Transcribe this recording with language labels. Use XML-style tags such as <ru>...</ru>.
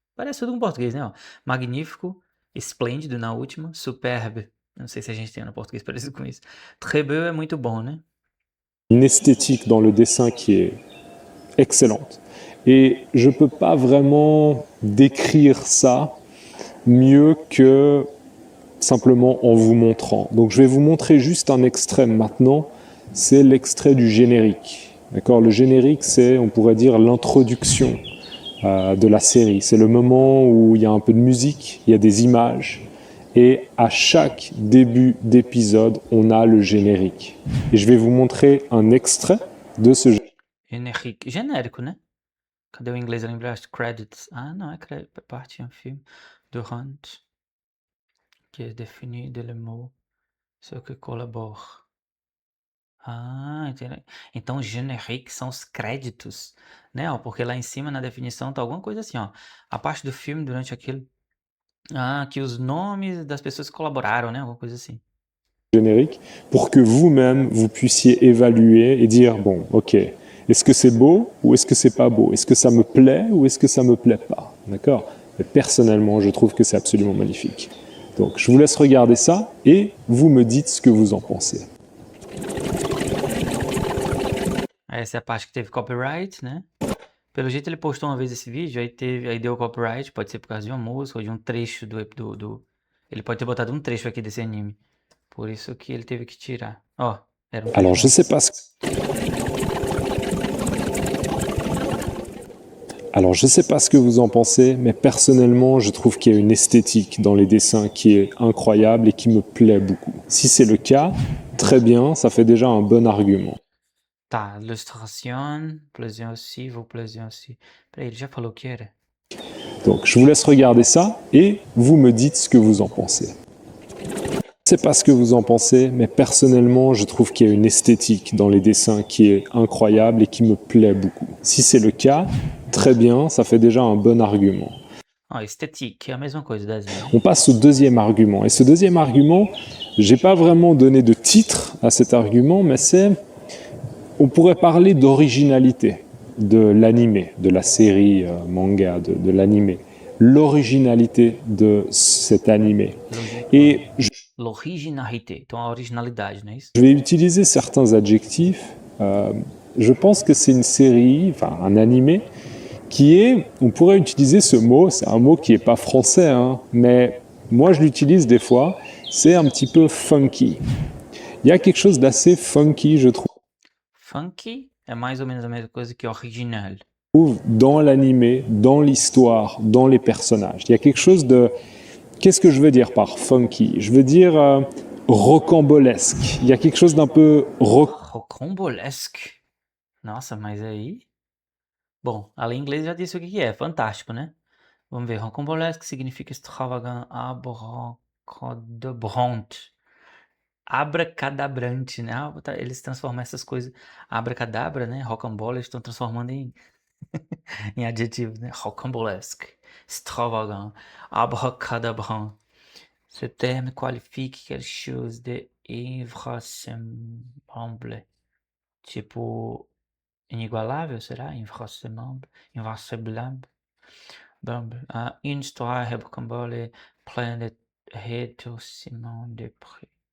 <pt>Parece tudo com português, né? Ó. Magnífico. Esplêndido na última. Superbe. Não sei se a gente tem no português parecido com isso.</pt> <fr>Très beau</fr> <pt>é muito bom, né?</pt> <fr>une esthétique dans le dessin qui est excellente. Et je ne peux pas vraiment décrire ça mieux que simplement en vous montrant. Donc je vais vous montrer juste un extrait maintenant. C'est l'extrait du générique. D'accord ? Le générique, c'est, on pourrait dire, l'introduction de la série. C'est le moment où il y a un peu de musique, il y a des images. Et à chaque début d'épisode, on a le générique. Et je vais vous montrer un extrait de ce</fr> <pt>Genérico. Genérico, né? Cadê o inglês? Eu lembro, credits. Ah, não, é parte de um filme. Durante. Que é definido</pt> <fr>le mot. Ce que collabore.</fr> <pt>Ah, entendi. Então, genérique são os créditos, né? Ó, porque lá em cima na definição tá alguma coisa assim, ó. A parte do filme durante aquele. Ah, que os nomes das pessoas que colaboraram, né? Alguma coisa assim.</pt> <fr>générique pour que vous-même, vous puissiez évaluer et dire, bon, ok, est-ce que c'est beau ou est-ce que c'est pas beau? Est-ce que ça me plaît ou est-ce que ça me plaît pas? D'accord? Mais personnellement, je trouve que c'est absolument magnifique. Donc, je vous laisse regarder ça et vous me dites ce que vous en pensez.</fr> <pt>Essa é a parte que teve copyright, né? Pelo jeito ele postou uma vez esse vídeo, aí deu copyright, pode ser por causa de uma música ou de um trecho do... Ele pode ter botado um trecho aqui desse anime. Por isso que ele teve que tirar. Ó, era um trecho.</pt> <fr>Alors, je sais pas ce que vous en pensez, mais personnellement, je trouve qu'il y a une esthétique dans les dessins qui est incroyable et qui me plaît beaucoup. Si c'est le cas, très bien, ça fait déjà un bon argument. Tá, illustration, plaisir aussi, vos plaisir aussi.</fr> <pt>Peraí, ele já falou o que era?</pt> <fr>Donc, je vous laisse regarder ça et vous me dites ce que vous en pensez. Je ne sais pas ce que vous en pensez, mais personnellement, je trouve qu'il y a une esthétique dans les dessins qui est incroyable et qui me plaît beaucoup. Si c'est le cas, très bien, ça fait déjà un bon argument.</fr> <pt>Ah, esthétique, é a mesma coisa, desenho.</pt> <fr>On passe au deuxième argument. Et ce deuxième argument, j'ai pas vraiment donné de titre à cet argument, mais on pourrait parler d'originalité de l'animé, de la série manga, de l'animé. L'originalité de cet animé. Et</fr> <pt>L'originalité, então a originalidade, não é isso?</pt> <fr>je vais utiliser certains adjectifs. Je pense que c'est une série, enfin un animé, qui est, on pourrait utiliser ce mot, c'est un mot qui n'est pas français, hein, mais moi je l'utilise des fois, c'est un petit peu funky. Il y a quelque chose d'assez funky, je trouve,</fr> <pt>Funky é mais ou menos a mesma coisa que original.</pt> <fr>dans l'animé, dans l'histoire, dans les personnages. Il y a quelque chose de... Qu'est-ce que je veux dire par funky? Je veux dire rocambolesque. Il y a quelque chose d'un peu</fr> <pt>Rocambolesque. Nossa, mas aí... Bom, a lei inglesa já disse o que é, fantástico, né? Vamos ver, rocambolesque significa</pt> <fr>extravagant, abracadabrante.</fr> <pt>Abracadabrante, né? Eles transformam essas coisas, abracadabra, né? Rocambole, eles estão transformando em, em adjetivos, né?</pt> <fr>Rocambolesque, extravagant, abracadabrant. Ce terme qualifique quelque chose de invraisemblable.</fr> <pt>Tipo, inigualável, será? Invraisemblable. Invraisemblable.</pt> <fr>Une histoire rocambole pleine de rétorsions de prix.</fr>